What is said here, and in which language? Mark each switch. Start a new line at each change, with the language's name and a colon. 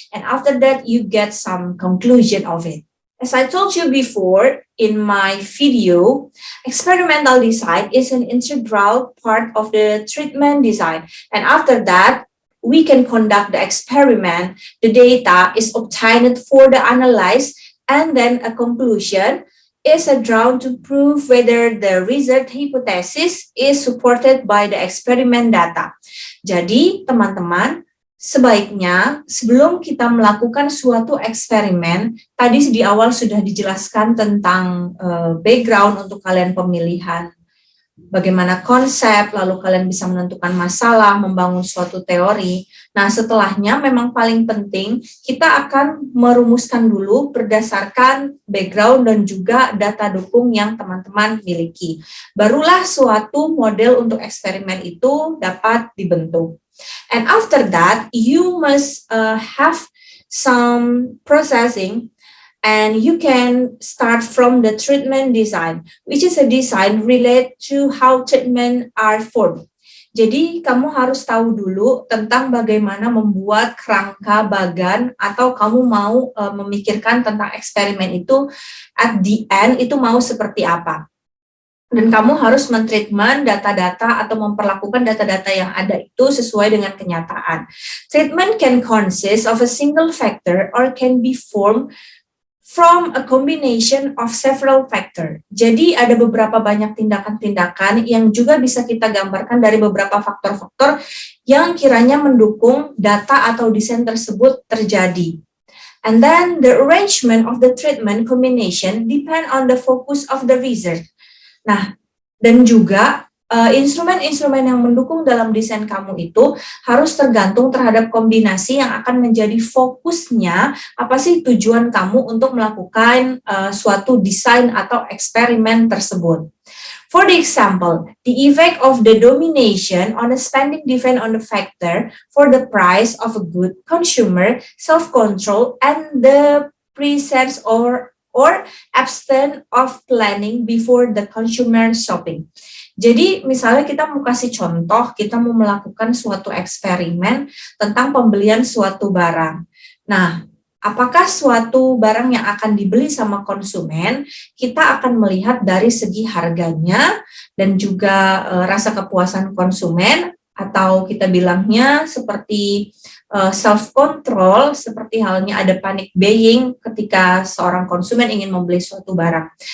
English: And after that, you get some conclusion of it. As I told you before in my video, experimental design is an integral part of the treatment design. And after that, we can conduct the experiment. The data is obtained for the analyze, and then a conclusion is drawn to prove whether the result hypothesis is supported by the experiment data.
Indonesian: Jadi, teman-teman, sebaiknya sebelum kita melakukan suatu eksperimen, tadi di awal sudah dijelaskan tentang background untuk kalian pemilihan, bagaimana konsep, lalu kalian bisa menentukan masalah, membangun suatu teori. Nah, setelahnya memang paling penting kita akan merumuskan dulu berdasarkan background dan juga data dukung yang teman-teman miliki. Barulah suatu model untuk eksperimen itu dapat dibentuk.
English: And after that, you must have some processing, and you can start from the treatment design, which is a design related to how treatment are formed.
Indonesian: Jadi kamu harus tahu dulu tentang bagaimana membuat kerangka bagan, atau kamu mau memikirkan tentang eksperimen itu
English: at the end
Indonesian: itu mau seperti apa. Dan kamu harus mentreatment data-data atau memperlakukan data-data yang ada itu sesuai dengan kenyataan.
English: Treatment can consist of a single factor or can be formed from a combination of several factors.
Indonesian: Jadi ada beberapa banyak tindakan-tindakan yang juga bisa kita gambarkan dari beberapa faktor-faktor yang kiranya mendukung data atau desain tersebut terjadi.
English: And then the arrangement of the treatment combination depend on the focus of the research.
Indonesian: Nah, dan juga instrumen-instrumen yang mendukung dalam desain kamu itu harus tergantung terhadap kombinasi yang akan menjadi fokusnya, apa sih tujuan kamu untuk melakukan suatu desain atau eksperimen tersebut.
English: For the example, the effect of the domination on the spending depend on the factor for the price of a good consumer, self-control, and the presence or abstain of planning before the consumer shopping.
Indonesian: Jadi misalnya kita mau kasih contoh, kita mau melakukan suatu eksperimen tentang pembelian suatu barang. Nah, apakah suatu barang yang akan dibeli sama konsumen, kita akan melihat dari segi harganya dan juga rasa kepuasan konsumen, atau kita bilangnya seperti self control, seperti halnya ada panic buying ketika seorang konsumen ingin membeli suatu barang.